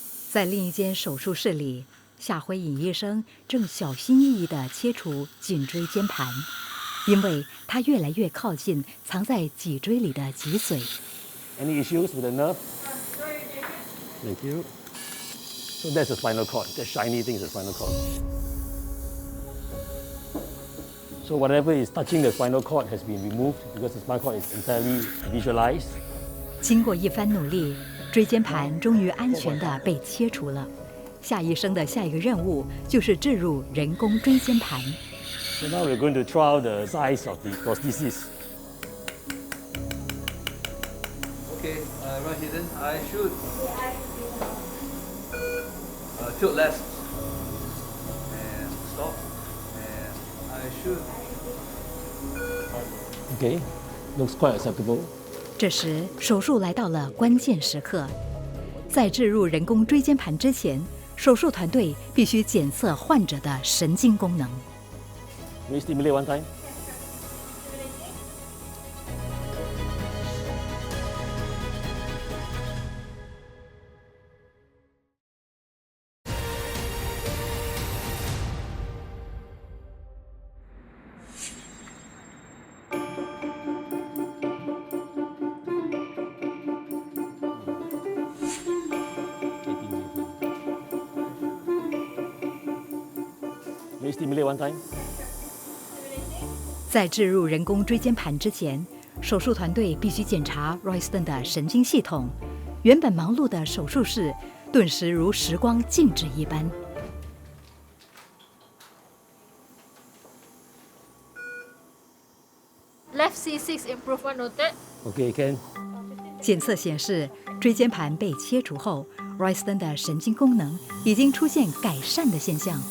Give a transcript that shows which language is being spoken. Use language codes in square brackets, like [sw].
[zh] 在另一间手术室里，夏辉颖医生正小心翼翼地切除颈椎间盘，因为他越来越靠近藏在脊椎里的脊髓。 [en] Any issues with the nerve? Thank you. So that's the spinal cord. That shiny thing is the spinal cord. So whatever is touching the spinal cord has been removed because the spinal cord is entirely visualized. [zh] 经过一番努力，椎间盘终于安全地被切除了。夏医生的下一个任务就是置入人工椎间盘。 [en] So now we're going to try out the size of the prosthesis. Okay, right here then. I shoot. Tilt left. And stop. And I shoot. Okay, looks quite acceptable. [zh] 这时，手术来到了关键时刻。在置入人工椎间盘之前，手术团队必须检测患者的神经功能。 [en] Can we stimulate one time? Can we stimulate one time? [zh] 在置入人工椎间盘之前，手术团队必须检查 Royston 的神经系统。原本忙碌的手术室，顿时如时光静止一般。 [en] Left C6 improvement noted. Okay, Ken. [zh] 检测显示，椎间盘被切除后，Royston 的神经功能已经出现改善的现象。